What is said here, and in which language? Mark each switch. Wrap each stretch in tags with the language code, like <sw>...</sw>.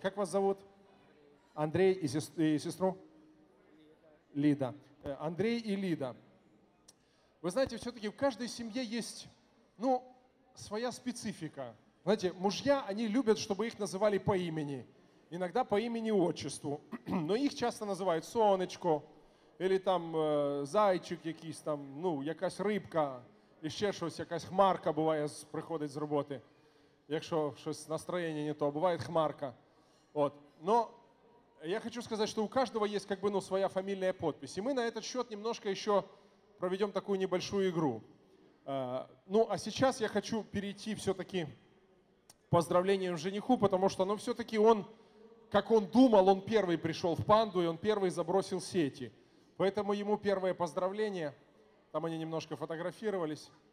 <ru>Как вас зовут? Андрей и сестру? Лида. Андрей и Лида. Вы знаете, все-таки в каждой семье есть, ну, своя специфика. Знаете, мужья, они любят, чтобы их называли по имени. Иногда по имени и отчеству. Но их часто называют</ru> <uk>Сонечко,</uk> <ru>или там зайчик</ru> <uk>якийсь, там, ну, якась рыбка, і ще щось, якась хмарка буває, приходить з роботи. Якщо щось настроєння не то, буває хмарка. От. Но я хочу сказати, що у кожного є</uk> <ru>как бы,</ru> <uk>ну, своя фамільна підпись. І ми</uk> <ru>на этот счет немножко</ru> <uk>ще проведемо таку небольшую ігру. Ну, а зараз</uk> <ru>я хочу перейти все-таки поздравлением жениху, потому что, ну, все-таки он, как он думал, он первый пришел в панду, и он первый забросил сети. Поэтому ему первое поздравление. Там они немножко фотографировались.</ru>